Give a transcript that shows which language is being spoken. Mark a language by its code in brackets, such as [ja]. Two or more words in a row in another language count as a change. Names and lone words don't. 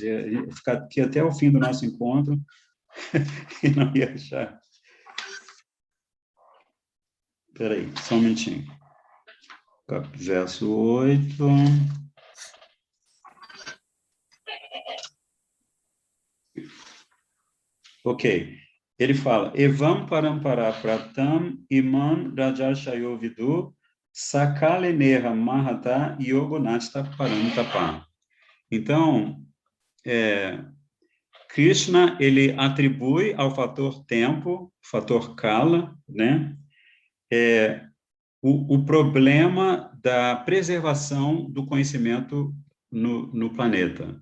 [pt] Ia ficar aqui até o fim do nosso encontro e não ia achar. Espera aí, só um minutinho. Verso 8. Ok. Ele fala, [sa] Evam parampara praptam imam rajarshayo vidu sakale neha mahata yogonasta parantapa. [pt] Então, Krishna, ele atribui ao fator tempo, fator kala, né? O problema da preservação do conhecimento no planeta.